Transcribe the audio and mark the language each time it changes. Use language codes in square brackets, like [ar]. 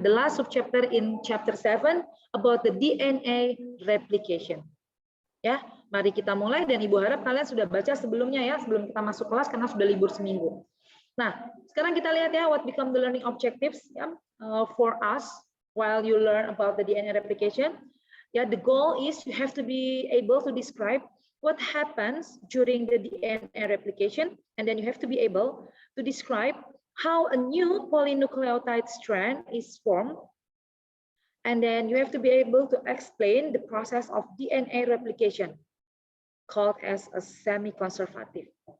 [en] The last subchapter in chapter 7 about the DNA replication. [id] Ya, mari kita mulai dan Ibu harap kalian sudah baca sebelumnya ya, sebelum kita masuk kelas karena sudah libur seminggu. Nah, sekarang kita lihat ya [en] what become the learning objectives [id] ya, for us. [en] While you learn about the DNA replication, yeah, the goal is you have to be able to describe what happens during the DNA replication, and then you have to be able to describe how a new polynucleotide strand is formed, and then you have to be able to explain the process of DNA replication, called as a semi-conservative.